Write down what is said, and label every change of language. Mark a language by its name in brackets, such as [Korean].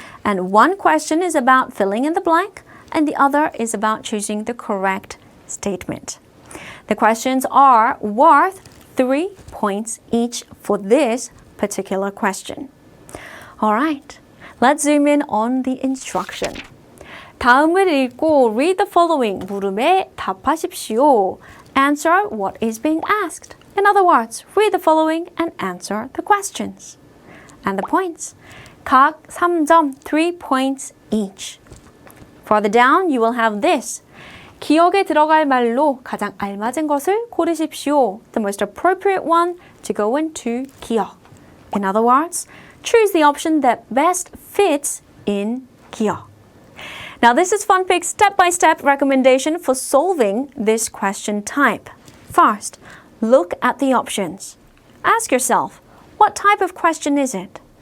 [English] And one question is about filling in the blank, and the other is about choosing the correct statement. The questions are worth 3 points each for this particular question. Alright, let's zoom in on the instruction. [Korean] 다음을 읽고 [English] read the following [Korean] 물음에 답하십시오. [English] Answer what is being asked. In other words, read the following and answer the questions. And the points. [Korean] 각 3점, [English] 3 points each. Further down, you will have this. [Korean] 기억에 들어갈 말로 가장 알맞은 것을 고르십시오. [English] The most appropriate one to go into 기억. In other words, choose the option that best fits in 기억. Now this is FunPik's step-by-step recommendation for solving this question type. First, look at the options. Ask yourself, what type of question is it?